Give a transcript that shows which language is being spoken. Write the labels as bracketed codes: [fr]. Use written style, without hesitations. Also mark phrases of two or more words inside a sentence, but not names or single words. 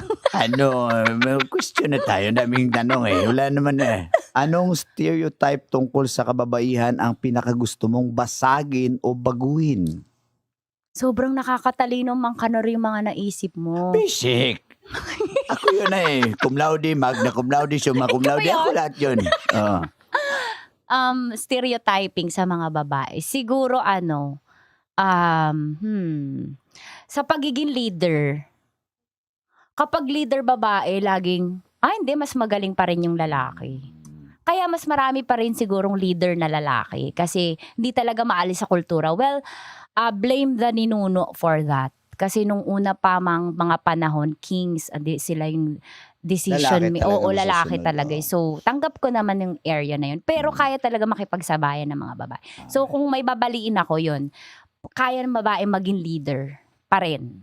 [tl] May question na tayo. Daming tanong Wala naman Anong stereotype tungkol sa kababaihan ang pinakagusto mong basagin o baguhin? Sobrang nakakatalino Mang Kanor yung mga naisip mo. Basic. Ako yun [la] Cum laude, magna cum laude, summa cum laude. [tl] Ikaw ba yun? Ako lahat yun. stereotyping sa mga babae. Siguro sa pagiging leader. Kapag leader babae, laging, hindi, mas magaling pa rin yung lalaki. Kaya mas marami pa rin sigurong leader na lalaki kasi hindi talaga maalis sa kultura. [en] Well, blame the ninuno for that. [tl] Kasi nung una pa mga panahon, kings, sila yung decision. Lalaki talaga Oo, lalaki masusunod, talaga. oo. So, tanggap ko naman yung area na yun. Pero kaya talaga makipagsabayan ng mga babae. So, kung may babaliin ako yun, kaya ng babae maging leader pa rin.